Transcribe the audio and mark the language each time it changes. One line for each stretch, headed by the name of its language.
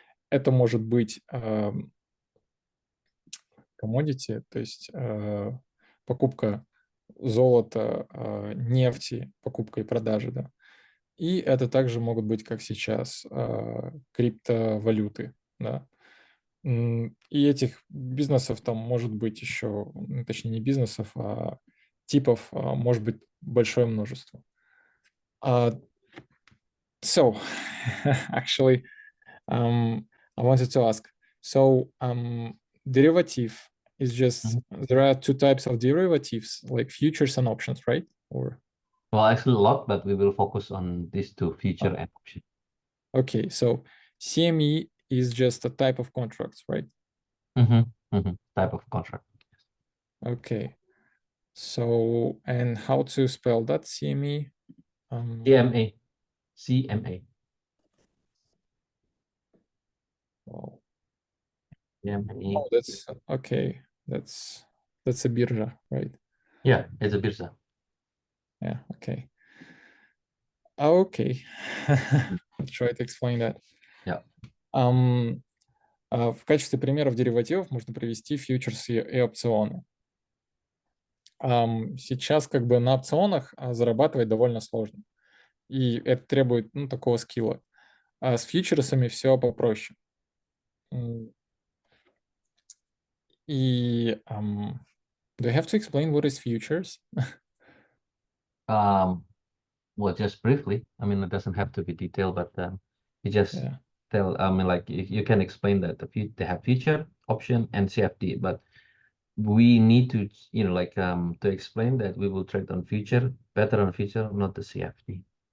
Russian: Это может быть commodity, то есть покупка золота, нефти, покупка и продажа, да. И это также могут быть, как сейчас, криптовалюты, да. И этих бизнесов там может быть еще, точнее не бизнесов, а типов может быть большое множество.
English: So, actually, I wanted to ask, so derivative is just, there are two types of derivatives, like futures and options, right? Or Well, actually a lot, but we will focus on these two, future and option. Okay, so CME is just a type of contracts, right? Type of contract. Okay. So, and how to spell that CME? CMA. CMA. Wow. CMA. Oh, that's okay. That's a birja, right? Yeah, it's a birza. Yeah, okay. Okay. I'll try to explain that. Yeah.
Russian: В качестве примеров деривативов можно привести фьючерсы и опционы. Сейчас как бы на опционах зарабатывать довольно сложно, и это требует такого скилла. А с фьючерсами все попроще.
English: И do you have to explain what is futures? Well, just briefly. I mean, it doesn't have to be detailed, but you just Yeah. tell. I mean, like you can explain that they have future, option, and CFD, but we need to, like to explain that we will trade on future, better on future, not the CFD.